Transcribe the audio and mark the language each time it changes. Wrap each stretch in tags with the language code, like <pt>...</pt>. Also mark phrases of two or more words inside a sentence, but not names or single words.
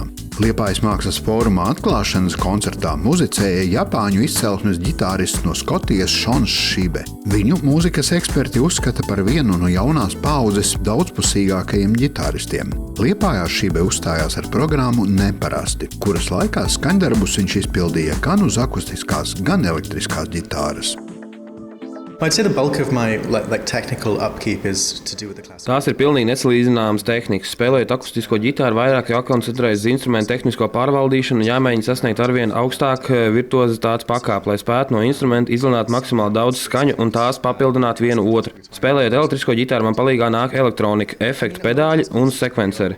<lv>Liepājas mākslas fóruma atklāšanas koncertā muzicēja Japāņu izcelsmes ģitārists no Skotijas Šons Šibe. Viņu mūzikas eksperti uzskata par vienu no jaunās paaudzes daudzpusīgākajiem ģitāristiem. Liepājā Šibe uzstājās ar programmu Neparasti, kuras laikā skaņdarbus viņš izpildīja gan uz akustiskās, gan elektriskās ģitāras.</lv> <en>I'd say the bulk of my technical upkeep is to do with the classical.</en> <lv>Tās ir pilnīgi nesalīdzināmas tehnikas. Spēlējot akustisko ģitāru, vairāk jākoncentrējas uz instrumentu tehnisko pārvaldīšanu un jāmēģina sasniegt arvien augstāk virtuozitātes pakāpi, lai spētu no instrumenta izlināt maksimāli daudz skaņu un tās papildināt vienu otru. Spēlējot elektrisko ģitāru, man palīgā nāk elektronika, efektu pedāļi un sekvenceri.</lv>